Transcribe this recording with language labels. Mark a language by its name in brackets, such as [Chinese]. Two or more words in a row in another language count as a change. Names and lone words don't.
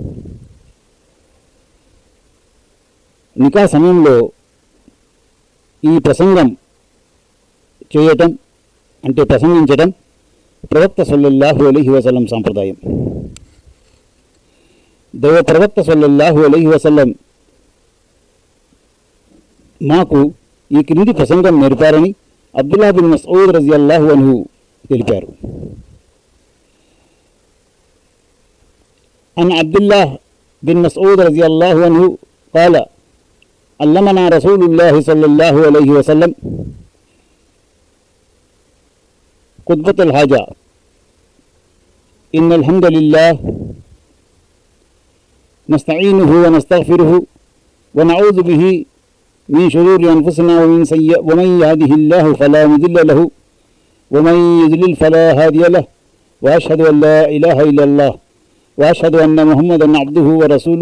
[Telugu] నికా సమయంలో ఈ ప్రసంగం చేయటం అంటే ప్రసంగించటం ప్రవక్త [Arabic] صلى الله عليه وسلم [Telugu] సాంప్రదాయం. దైవ ప్రవక్త [Arabic] صلى الله عليه وسلم [Telugu] మాకు ఈ క్రింది ప్రసంగం నేర్పారని అబ్దుల్లా బిన్ మస్ఊద్ [Arabic] رضي الله عنه [Telugu] తెలిపారు. [Arabic] عن عبد الله بن مسعود رضي الله عنه قال: علمنا رسول الله صلى الله عليه وسلم خطبة الحاجة: إن الحمد لله نستعينه ونستغفره ونعوذ به من شرور أنفسنا ومن يهده الله فلا مضل له ومن يضلل فلا هادي له وأشهد أن لا إله إلا الله وأشهد أن محمدا عبده ورسوله.